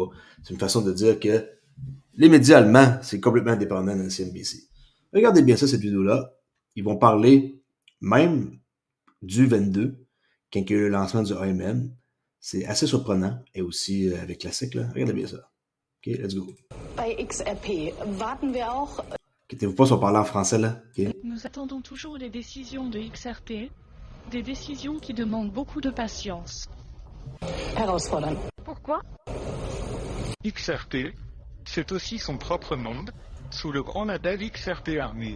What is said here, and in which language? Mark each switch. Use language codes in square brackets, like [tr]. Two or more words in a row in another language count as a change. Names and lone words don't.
[fr] C'est une façon de dire que les médias allemands, c'est complètement indépendant de la CNBC. Regardez bien ça, cette vidéo-là. Ils vont parler même du 22, quand il y a eu le lancement du AMM. C'est assez surprenant. Et aussi avec la SEC, là. Regardez bien ça. [en] OK, let's go. [de] Bei XRP warten wir auch. [fr] Inquiétez-vous pas si on parle en français, là. Okay. Nous attendons toujours les décisions de XRP, des décisions qui demandent beaucoup de patience. [de] Herausfordern. [fr] Pourquoi? XRP, c'est aussi son propre monde, sous le grand label XRP Army.